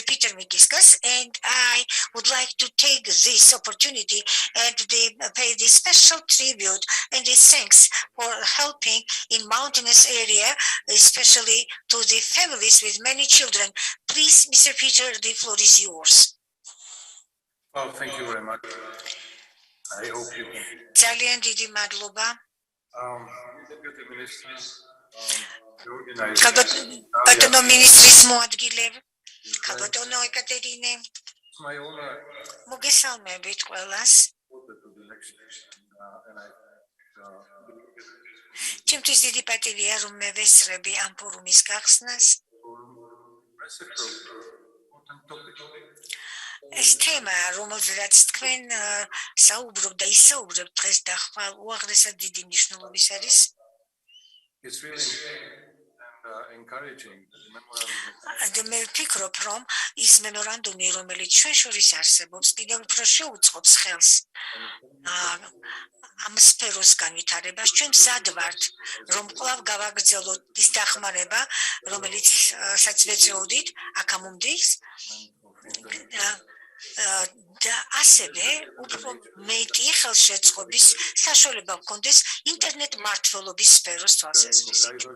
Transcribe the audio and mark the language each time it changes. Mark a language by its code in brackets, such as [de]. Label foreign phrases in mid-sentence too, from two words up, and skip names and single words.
[en] Peter Mikiskas, and I would like to take this opportunity and pay the special tribute and the thanks for helping in mountainous area, especially to the families with many children. Please, Mr. Peter, the floor is yours. Oh, thank you very much. I hope you can. [ka] Ძალიან დიდი მადლობა. [en] Deputy ministers, [ka] ბატონო მინისტრის მოადგილე, ბატონო ეკატერინე, [en] my honor [ka] მოგესალმებით ყველას. ჩემთვის დიდი პატივია, რომ მე ვესწრები ამ ფორუმის გახსნას. ეს თემა, რომელზეც თქვენ საუბრობთ და ისაუბრებთ დღეს და ხვალ უაღრესად დიდი მნიშვნელობის არის. [en] encouraging the memorandum. [ka] და მე ვფიქრობ, რომ ის მემორანდუმი, რომელიც ჩვენ შორის არსებობს, კიდევ უფრო შეუწყობს ხელს ამ სფეროს განვითარებას. ჩვენ მზად ვართ, რომ კვლავ გავაგრძელოთ ის დახმარება, რომელიცაც ვეწეოდით აქამდე და ასევე უფრო მეტი ხელშეწყობის საშუალება გქონდეს ინტერნეტ მმართველობის სფეროს თვალსაზრისით.